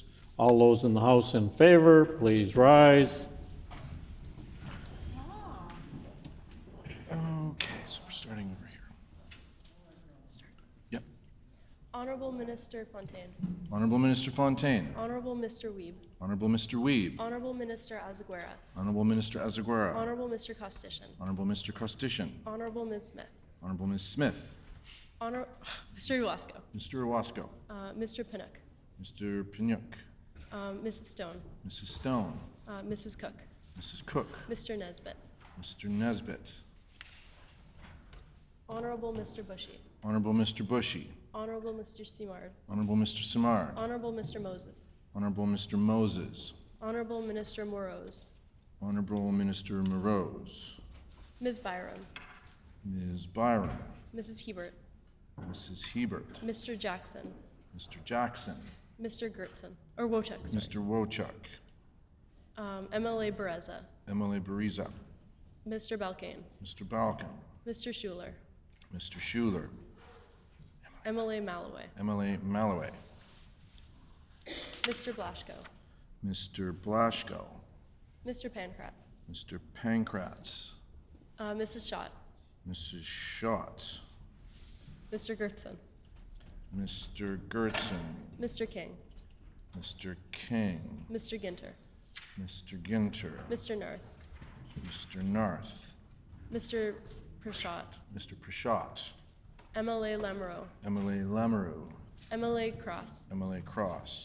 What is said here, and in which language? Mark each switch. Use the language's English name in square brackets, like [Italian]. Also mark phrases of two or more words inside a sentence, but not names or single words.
[English] All those in the House in favor, please rise. Okay, so we're starting over here. Yep. Honorable Minister Fontaine. Honorable Minister Fontaine. Honorable Mr. Wiebe. Honorable Mr. Wiebe. Honorable Minister Azaguera. Honorable Minister Azaguera. Honorable Mr. Costician. Honorable Mr. Costician. Honorable Ms. Smith. Honorable Ms. Smith. Mr. Iwasko. Mr. Iwasko. Mr. Pinnock. Mr. Pinnock. Mrs. Stone. Mrs. Stone. Mrs. Cook. Mrs. Cook. Mr. Nesbitt. Mr. Nesbitt. Honorable Mr. Bushy. Honorable Mr. Bushy. Honorable Mr. Simard. Honorable Mr. Simard. Honorable Mr. Moses. Honorable Mr. Moses. Honorable Minister Moroz. Honorable Minister Moroz. Ms. Byram. Ms. Byram. Mrs. Hebert. Mrs. Hebert. Mr. Jackson. Mr. Jackson. Mr. Gertzen. Or Wojcik. Sorry. Mr. Wojcik. MLA Bereza. MLA Bariza. Mr. Balkane. Mr. Balkan. Mr. Schuler. Mr. Schuler. MLA Malloway. MLA Malloway. Mr. Blaschko. Mr. Blaschko. Mr. Pankratz. Mr. Pankratz. Mrs. Schott. Mrs. Schott. Mr. Gertzen. Mr. Gertzen. Mr. King. Mr. King. Mr. Ginter. Mr. Ginter. Mr. Narth. Mr. Narth. Mr. Prashad. Mr. Prashad. MLA Lamoureux. MLA Lamoureux. MLA Cross. MLA Cross.